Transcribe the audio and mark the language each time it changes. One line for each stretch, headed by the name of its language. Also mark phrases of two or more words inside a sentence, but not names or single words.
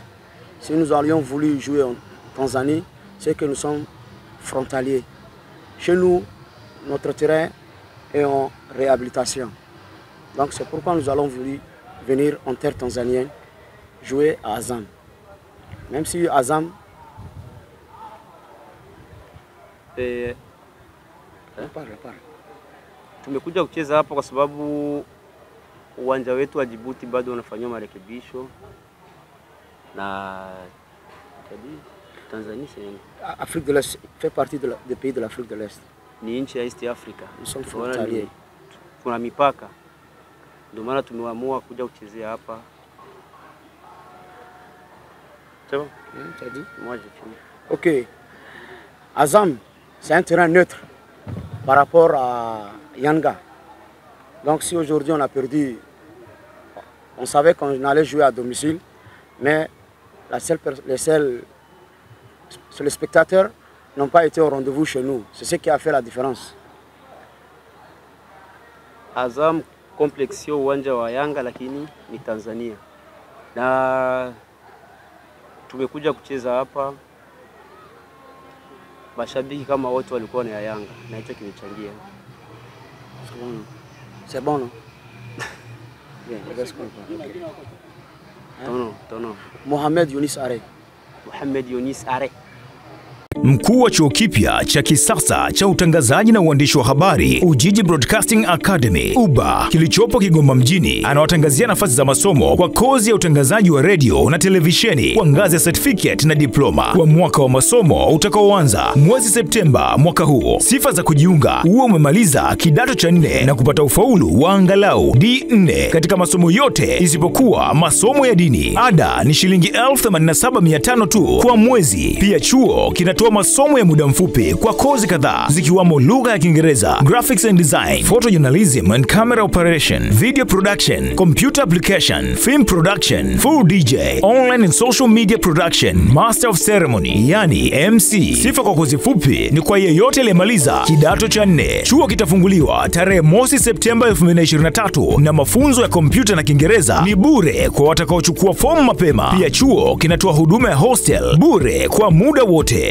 French: Si nous aurions voulu jouer en Tanzanie, c'est que nous sommes frontaliers. Chez nous, notre terrain est en réhabilitation. Donc c'est pourquoi nous allons voulu venir en terre tanzanienne jouer à Azam. Même si Azam...
Swahili: Tumekuja kucheza hapa kwa sababu uwanja wetu wa Djibouti bado unafanywa marekebisho na Tanzania
French: Afrique de l'Est fait partie des pays de l'Afrique de l'Est.
Swahili: Ni nchi ya
English: East Africa.
French: Nous sommes frontaliers.
Swahili: Kuna mipaka. Ndio maana tumeamua kuja kuchezea hapa.
French: C'est bon? Tu as dit? Moi j'ai fini. Ok. Azam, c'est un terrain neutre par rapport à Yanga. Donc si aujourd'hui on a perdu, on savait qu'on allait jouer à domicile, mais les spectateurs n'ont pas été au rendez-vous chez nous. C'est ce qui a fait la différence.
Swahili: Azam complex sio uwanja wa Yanga lakini ni Tanzania. Na tumekuja kucheza hapa. Mashabiki kama wote walikuwa na Yanga na hicho kimechangia.
French: C'est bon, non? Bien, Tono. Mohamed Younis Are.
Swahili: Mkuu wa chuo kipya cha kisasa cha utangazaji na uandishi wa habari Ujiji Broadcasting Academy UBA kilichopo Kigoma mjini anawatangazia nafasi za masomo kwa kozi ya utangazaji wa radio na televisheni kwa ngazi ya certificate na diploma kwa mwaka wa masomo utakaoanza mwezi Septemba mwaka huu. Sifa za kujiunga: uwe umemaliza kidato cha 4 na kupata ufaulu wa angalau D4 katika masomo yote isipokuwa masomo ya dini. Ada ni shilingi 87,500 tu kwa mwezi. Pia chuo kinatoa masomo ya muda mfupi kwa kozi kadhaa zikiwamo lugha ya Kiingereza,
English: graphics and design, photojournalism and camera operation, video production, computer application, film production, full DJ, online and social media production, master of ceremony yani MC.
Swahili: Sifa kwa kozi fupi ni kwa yeyote aliyemaliza kidato cha 4. Chuo kitafunguliwa tarehe mosi Septemba 2023 na mafunzo ya kompyuta na Kiingereza ni bure kwa watakaochukua fomu mapema. Pia chuo kinatoa huduma ya hostel bure kwa muda wote.